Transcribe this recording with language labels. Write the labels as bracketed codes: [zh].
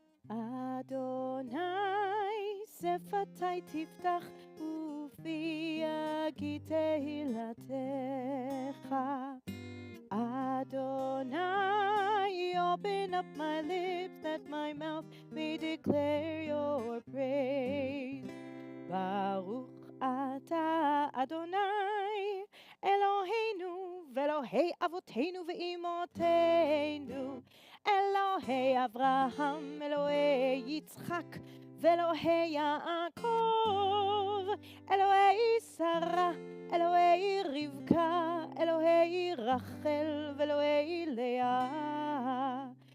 [he] אדוני שפתי תפתח ופי יגיד תהילתך. [en] Adonai, open up my lips that my mouth may declare your praise. [he] Baruch atah Adonai, Eloheinu ve'Elohei avoteinu ve'imotenu, Elohei Avraham, Elohei Yitzchak, ve'Elohei Yaakov, Elohei Sarah, אלוהי רבקה, אלוהי רחל ואלוהי לאה,